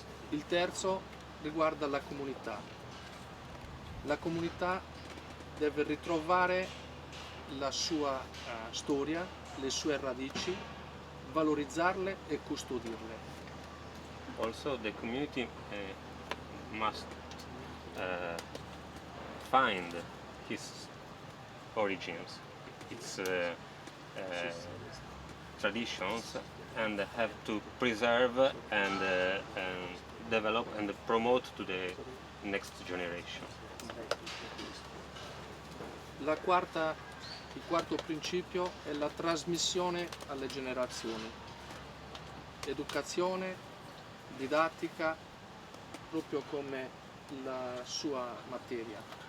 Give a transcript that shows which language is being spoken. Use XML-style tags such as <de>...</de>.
<it>Il terzo riguarda la comunità. La comunità deve ritrovare la sua storia, le sue radici, valorizzarle e custodirle.</it> <en>Also the community must find his origins, its traditions, and have to preserve and develop and promote to the next generation.</en> <it>Il quarto principio è la trasmissione alle generazioni. Educazione, didattica, proprio come la sua materia.</it>